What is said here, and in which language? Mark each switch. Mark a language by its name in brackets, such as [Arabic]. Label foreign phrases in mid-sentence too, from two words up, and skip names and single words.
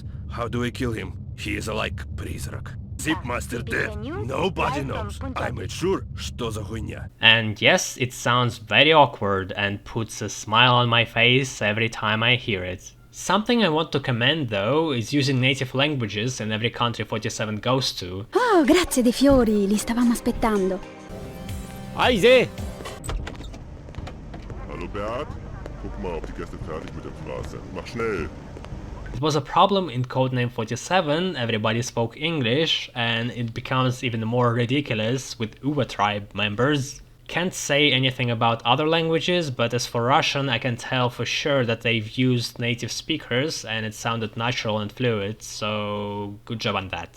[English] How do we kill him? He is like prizrak. Zipmaster dead. Nobody knows. I made sure, [Russian] что за хуйня. [English] And yes, it sounds very awkward and puts a smile on my face every time I hear it. Something I want to commend though is using native languages in every country 47 goes to. [Italian] Oh, grazie dei fiori, li stavamo aspettando. [German] Eise! Hallo Bert, guck mal, ob die Gäste fertig mit dem Fraß sind. Mach schnell! [English] It was a problem in Codename 47, everybody spoke English, and it becomes even more ridiculous with Uva tribe members. Can't say anything about other languages, but as for Russian I can tell for sure that they've used native speakers and it sounded natural and fluid, so good job on that.